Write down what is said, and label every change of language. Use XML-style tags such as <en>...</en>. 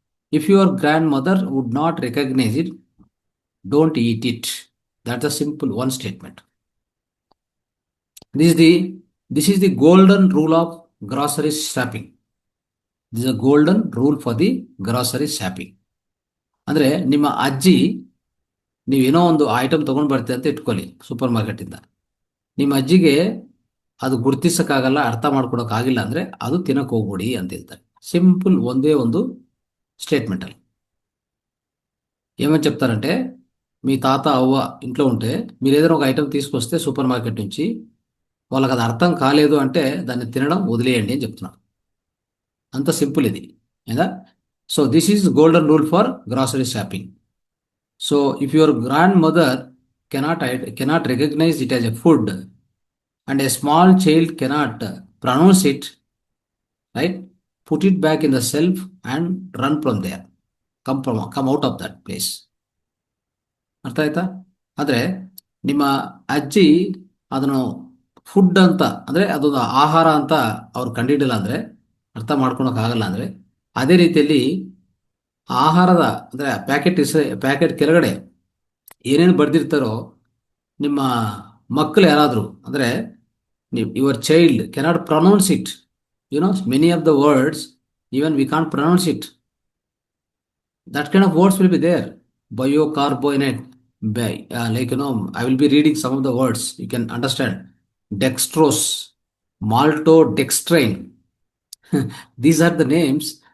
<en>If your grandmother would not recognize it, don't eat it. That's a simple one statement. This is the golden rule of grocery shopping. This is a golden rule for the grocery shopping.</en> <kn>ಅಂದ್ರೆ ನಿಮ್ಮ ಅಜ್ಜಿ, ನೀವೇನೋ ಒಂದು item ತಗೊಂಡು ಬರ್ತೀವಿ ಅಂತ ಇಟ್ಕೊಳ್ಳಿ super ಮಾರ್ಕೆಟಿಂದ, ನಿಮ್ಮ ಅಜ್ಜಿಗೆ ಅದು ಗುರ್ತಿಸಕ್ಕಾಗಲ್ಲ, ಅರ್ಥ ಮಾಡ್ಕೊಡೋಕ್ಕಾಗಿಲ್ಲ ಅಂದರೆ ಅದು ತಿನ್ನಕ್ಕೆ ಹೋಗ್ಬಿಡಿ ಅಂತ ಹೇಳ್ತಾರೆ.</kn> <te>సింపుల్</te> <kn>ಒಂದೇ ಒಂದು</kn> <te>స్టేట్మెంటల్. ఏమని చెప్తారంటే, మీ తాత అవ్వ ఇంట్లో ఉంటే మీరు ఏదైనా ఒక ఐటెం తీసుకొస్తే సూపర్ మార్కెట్ నుంచి, వాళ్ళకి అది అర్థం కాలేదు అంటే దాన్ని తినడం వదిలేయండి అని చెప్తున్నారు. అంత సింపుల్ ఇది, ఏదా?</te> <en>So this is golden rule for grocery shopping. So if your grandmother cannot recognise it as a food and a small child cannot pronounce it, right? Put it back in the shelf and run from there. Come out of that place.</en> <kn>ಅರ್ಥ ಆಯ್ತಾ? ಆದರೆ ನಿಮ್ಮ ಅಜ್ಜಿ ಅದನ್ನು food ಅಂತ, ಅಂದರೆ ಅದೊಂದು ಆಹಾರ ಅಂತ ಅವ್ರು ಕಂಡಿಡಿಲ್ಲ ಅಂದರೆ, ಅರ್ಥ ಮಾಡ್ಕೊಳಕ್ಕಾಗಲ್ಲ ಅಂದರೆ, ಅದೇ ರೀತಿಯಲ್ಲಿ ಆಹಾರದ ಅಂದರೆ ಪ್ಯಾಕೆಟ್ ಕೆಳಗಡೆ ಏನೇನು ಬರೆದಿರ್ತಾರೋ, ನಿಮ್ಮ ಮಕ್ಕಳು ಯಾರಾದರೂ ಅಂದರೆ</kn> <en>your child cannot pronounce it. You know, many of the words, even we can't pronounce it. That kind of words will be there. Biocarbonate, like, you know, I will be reading some of the words. You can understand. Dextrose, maltodextrin. These are the names.</en>